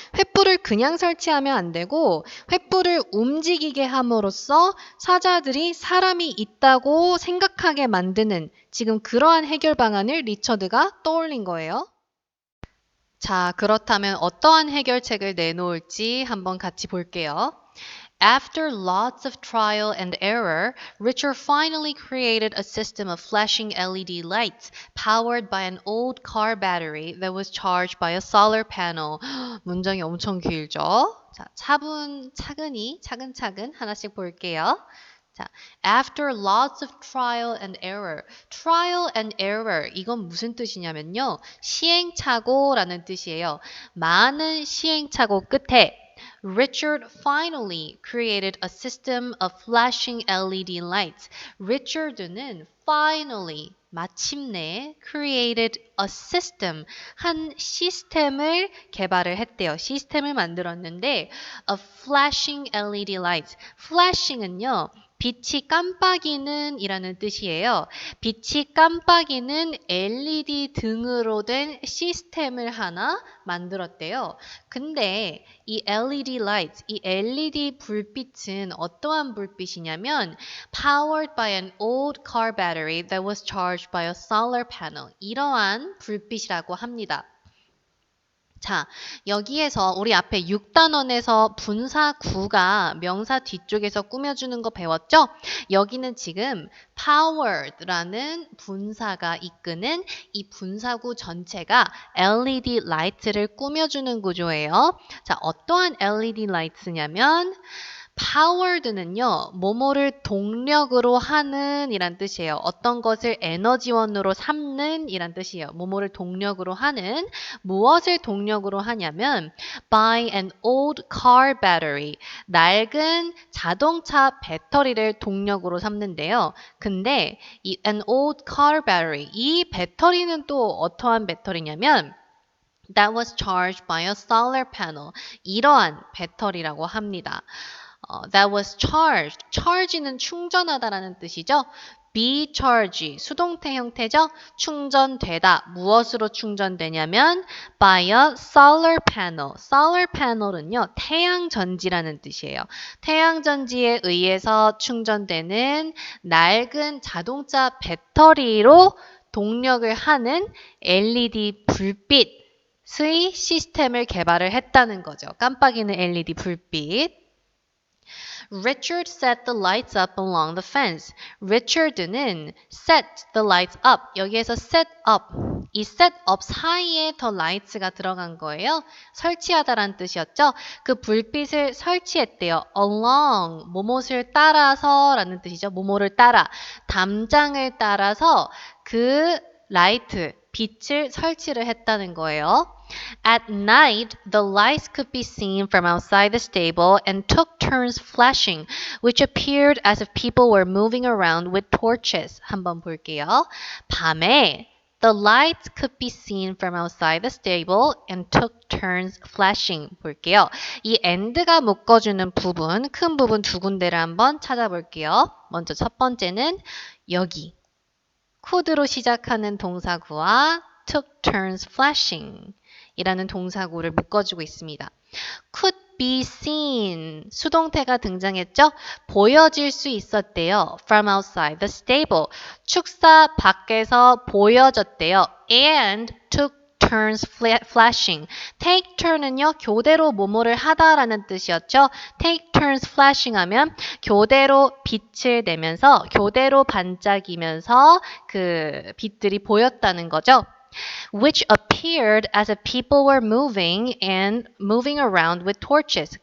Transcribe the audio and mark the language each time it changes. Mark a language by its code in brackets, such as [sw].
[ko] 횃불을 그냥 설치하면 안 되고 횃불을 움직이게 함으로써 사자들이 사람이 있다고 생각하게 만드는 지금 그러한 해결 방안을 리처드가 떠올린 거예요. 자, 그렇다면 어떠한 해결책을 내놓을지 한번 같이 볼게요. [en] After lots of trial and error, Richard finally created a system of flashing LED lights powered by an old car battery that was charged by a solar panel. [ko] 문장이 엄청 길죠? 자, 차근차근 하나씩 볼게요. [en] 자, after lots of trial and error. trial and error. [ko] 이건 무슨 뜻이냐면요. 시행착오라는 뜻이에요. 많은 시행착오 끝에 [en] Richard finally created a system of flashing LED lights. Richard는 finally [ko] 마침내 [en] created a system, [ko] 한 시스템을 개발을 했대요. 시스템을 만들었는데 [en] a flashing LED light. [ko] flashing은요. 빛이 깜빡이는 이라는 뜻이에요. 빛이 깜빡이는 LED 등으로 된 시스템을 하나 만들었대요. 근데 이 LED light, 이 LED 불빛은 어떠한 불빛이냐면 [en] powered by an old car battery that was charged by a solar panel. [ko] 이러한 불빛이라고 합니다. 자, 여기에서 우리 앞에 6단원에서 분사구가 명사 뒤쪽에서 꾸며주는 거 배웠죠? 여기는 지금 powered라는 분사가 이끄는 이 분사구 전체가 LED 라이트를 꾸며주는 구조예요. 자, 어떠한 LED 라이트냐면 powered는요, 뭐뭐를 동력으로 하는 이란 뜻이에요. 어떤 것을 에너지원으로 삼는 이란 뜻이에요. 뭐뭐를 동력으로 하는, 무엇을 동력으로 하냐면 [en] by an old car battery, [ko] 낡은 자동차 배터리를 동력으로 삼는데요. 근데 이 an old car battery, 이 배터리는 또 어떠한 배터리냐면 [en] that was charged by a solar panel, [ko] 이러한 배터리라고 합니다. [en] That was charged. [ko] charge는 충전하다라는 뜻이죠. be charge, 수동태 형태죠. 충전되다. 무엇으로 충전되냐면 [en] by a solar panel. [ko] solar panel은요. 태양전지라는 뜻이에요. 태양전지에 의해서 충전되는 낡은 자동차 배터리로 동력을 하는 LED 불빛의 시스템을 개발을 했다는 거죠. 깜빡이는 LED 불빛. [en] Richard set the lights up along the fence. Richard는 set the lights up. [ko] 여기에서 [en] set up. [ko] 이 set up 사이에 더 lights가 들어간 거예요. 설치하다라는 뜻이었죠. 그 불빛을 설치했대요. along, 뭐뭇을 따라서 라는 뜻이죠. 뭐뭐를 따라, 담장을 따라서 그 라이트, 빛을 설치를 했다는 거예요. [en] At night, the lights could be seen from outside the stable and took turns flashing, which appeared as if people were moving around with torches. [ko] 한번 볼게요. 밤에 [en] the lights could be seen from outside the stable and took turns flashing. [ko] 볼게요. 이 and가 묶어주는 부분, 큰 부분 두 군데를 한번 찾아볼게요. 먼저 첫 번째는 여기. could로 시작하는 동사구와 [en] took turns flashing. [ko] 이라는 동사구를 묶어주고 있습니다. could be seen, 수동태가 등장했죠? 보여질 수 있었대요. [en] from outside the stable, [ko] 축사 밖에서 보여졌대요. [en] and took turns flashing. [ko] take turn은요, 교대로 뭐뭐를 하다라는 뜻이었죠. [en] take turns flashing [ko] 하면 교대로 빛을 내면서, 교대로 반짝이면서 그 빛들이 보였다는 거죠. [en] which appeared as if people were moving around with torches.